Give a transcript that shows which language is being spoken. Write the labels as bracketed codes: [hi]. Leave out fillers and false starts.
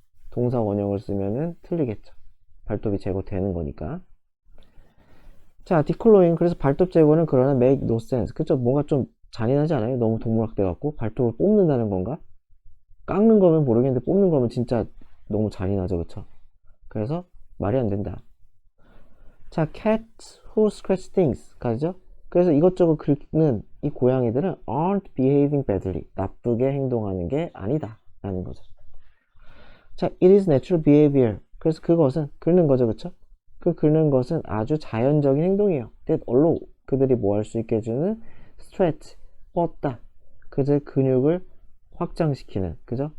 [ko] 동사 원형을 쓰면은 틀리겠죠. 발톱이 제거되는 거니까. 자, declawing, 그래서 발톱 제거는 그러나 [en] make no sense. [ko] 그쵸? 뭔가 좀 잔인하지 않아요? 너무 동물학대 같고 발톱을 뽑는다는 건가? 깎는 거면 모르겠는데 뽑는 거면 진짜 너무 잔인하죠, 그쵸? 그래서 말이 안 된다. [en] 자, cats who scratch things 가죠? [ko] 그래서 이것저것 긁는 이 고양이들은 [en] aren't behaving badly, [ko] 나쁘게 행동하는 게 아니다 라는 거죠. 자, [en] it is natural behavior, [ko] 그래서 그것은 긁는 거죠, 그쵸? 그 긁는 것은 아주 자연적인 행동이에요. [en] that allow, [ko] 그들이 뭐 할 수 있게 해주는 stretch, 뻗다, 그들의 근육을 확장시키는, 그죠?